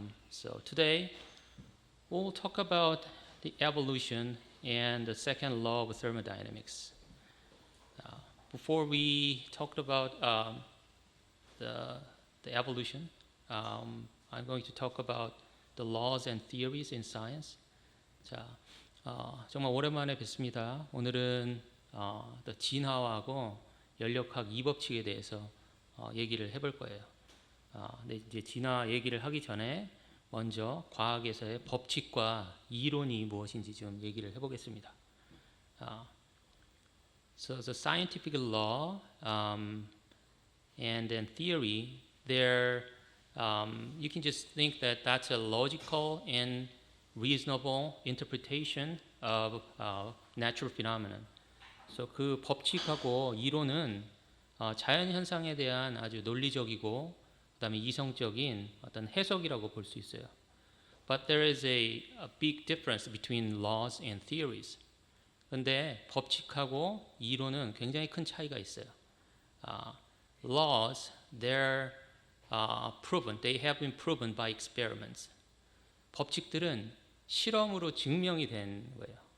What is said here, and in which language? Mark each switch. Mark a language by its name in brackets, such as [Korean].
[English] So today we'll talk about the evolution and the second law of thermodynamics. Before we talked about the evolution, I'm going to talk about the laws and theories in science. [Korean] 자, 정말 오랜만에 뵙습니다. 오늘은 진화하고 연력학 2법칙에 대해서 얘기를 해볼 거예요. 근데 이제 진화 얘기를 하기 전에 먼저 과학에서의 법칙과 이론이 무엇인지 좀 얘기를 해보겠습니다. [English] So the scientific law and then theory, you can just think that that's a logical and reasonable interpretation of natural phenomenon. [Korean] So 그 법칙하고 이론은 자연 현상에 대한 아주 논리적이고 그다음에 이성적인 어떤 해석이라고 볼 수 있어요. [English] But there is a big difference between laws and theories. [Korean] 근데 법칙하고 이론은 굉장히 큰 차이가 있어요. [English] Laws, they're proven. They have been proven by experiments. [Korean] 법칙들은 실험으로 증명이 된 거예요.